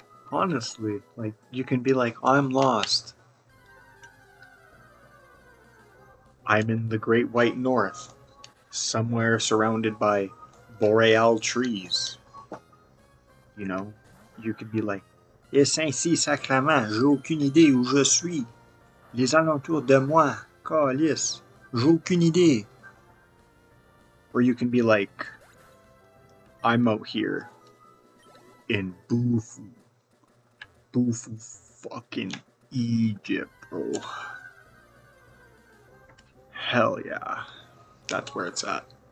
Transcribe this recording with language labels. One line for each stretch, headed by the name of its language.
English: Honestly, like, you can be like, I'm lost. I'm in the Great White North, somewhere surrounded by boreal trees. You know, you could be like,
French: et Saint-Cy sacrament, j'ai aucune idée où je suis. Les alentours de moi, calice, j'ai aucune idée.
English: Or you can be like, I'm out here in Bufu. Bufu fucking Egypt, bro. Hell yeah. That's where it's at.